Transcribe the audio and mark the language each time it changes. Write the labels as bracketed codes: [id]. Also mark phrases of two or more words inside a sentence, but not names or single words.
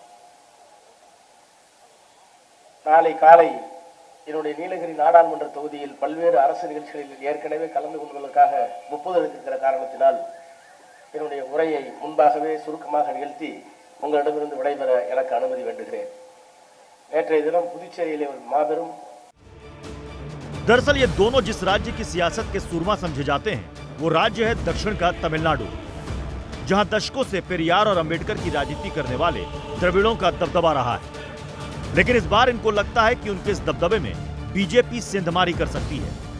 [ta] நாளை காலை என்னுடைய நீலகிரி நாடாளுமன்ற தொகுதியில் பல்வேறு அரசு நிகழ்ச்சிகளில் ஏற்கனவே கலந்து கொள்வதற்காக முற்படுத்திருக்கிற காரணத்தினால் என்னுடைய உரையை முன்பாகவே சுருக்கமாக நிகழ்த்தி உங்களிடமிருந்து விடைபெற எனக்கு அனுமதி வேண்டுகிறேன். நேற்றைய தினம் புதுச்சேரியிலே ஒரு மாபெரும் [hi] दरअसल ये दोनों जिस राज्य की सियासत के सूरमा समझे जाते हैं वो राज्य है दक्षिण का तमिलनाडु, जहां दशकों से पेरियार और अंबेडकर की राजनीति करने वाले द्रविड़ों का दबदबा रहा है। लेकिन इस बार इनको लगता है कि उनके इस दबदबे में बीजेपी सेंधमारी कर सकती है।